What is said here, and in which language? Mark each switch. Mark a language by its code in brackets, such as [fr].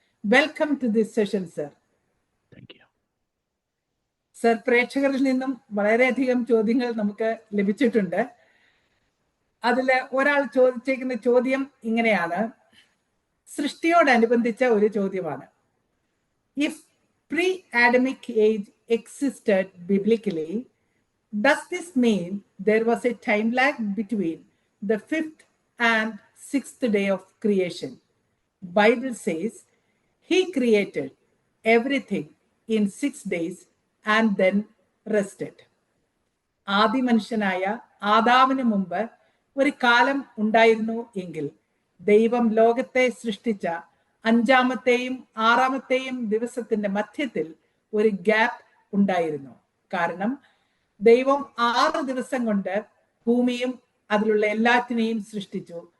[en] Welcome to this session sir. [ml] Sir, പ്രേക്ഷകരിൽ നിന്നും വളരെയധികം ചോദ്യങ്ങൾ നമുക്ക് ലഭിച്ചിട്ടുണ്ട്. അതിൽ ഒരാൾ ചോദിച്ചേക്കുന്ന ചോദ്യം ഇങ്ങനെയാണ്, സൃഷ്ടിയോടനുബന്ധിച്ച ഒരു ചോദ്യമാണ്. [en] If pre Adamic age existed biblically, does this mean there was a time lag between the fifth and sixth day of creation? Bible says he created everything in 6 days and then rested. [ml] ആദി മനുഷ്യനായ ആദാമിന് മുമ്പ് ഒരു കാലം ഉണ്ടായിരുന്നു എങ്കിൽ ദൈവം ലോകത്തെ സൃഷ്ടിച്ച 5ാമത്തെയും 6ാമത്തെയും ദിവസത്തിന്റെ മധ്യത്തിൽ ഒരു ഗ്യാപ്പ് ഉണ്ടായിരുന്നു. കാരണം ദൈവം 6 ദിവസം കൊണ്ട് ഭൂമിയും അതിലുള്ള എല്ലാറ്റിനെയും സൃഷ്ടിച്ചു.